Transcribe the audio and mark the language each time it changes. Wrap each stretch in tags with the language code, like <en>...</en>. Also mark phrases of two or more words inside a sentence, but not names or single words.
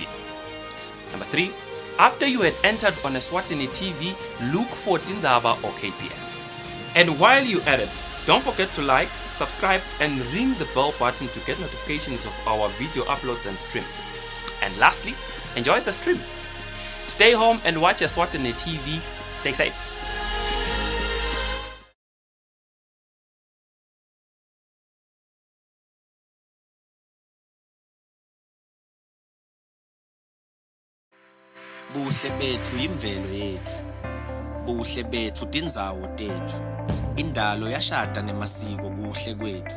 <en>Number 3, after you had entered on Eswatini TV, look for Dinzaba or KPS. And while you're at it, don't forget to like, subscribe and ring the bell button to get notifications of our video uploads and streams. And lastly, enjoy the stream. Stay home and watch Eswatini TV. Stay safe.</en> <ss>Buhle bethu imvelo yethu. Buhle bethu tindzawo tethu. Indalo yashada nemasiko kuhle kwethu.</ss>